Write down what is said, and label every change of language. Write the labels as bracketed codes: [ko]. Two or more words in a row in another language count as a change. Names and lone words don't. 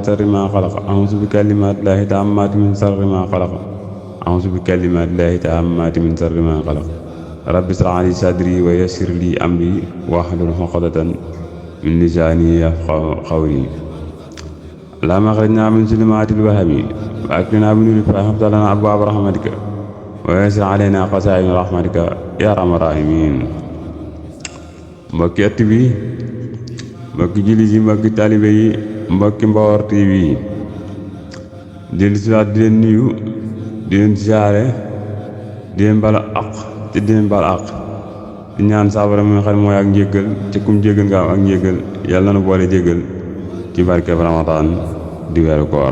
[ar] شر ما خلق أعوذ بكلمات الله التامات من شر ما خلق أعوذ بكلمات الله التامات من شر ما خلق رب اشرح لي صدري ويسر لي أمري واحلل عقدة من لساني يفقهوا قولي اللهم أخرجنا من ظلمات الوهم وأكرمنا بنور الفهم وافتح لنا أبواب رحمتك ويسر علينا خزائن رحمتك يا أرحم الراحمين. [wo] mbokki ëtt bi mbokki jullit yi mbokki taalibe yi mbokki Mbaor TV dellu si waat di leen nuyu di leen siyaare di leen bala àq te di leen bal àq di ñaan saabara mi nga xam ne mooy ak njéggal te kum jéggal nga am ak njéggal yàlla na boole jéggal ci barkeb Ramadan di weeru koor.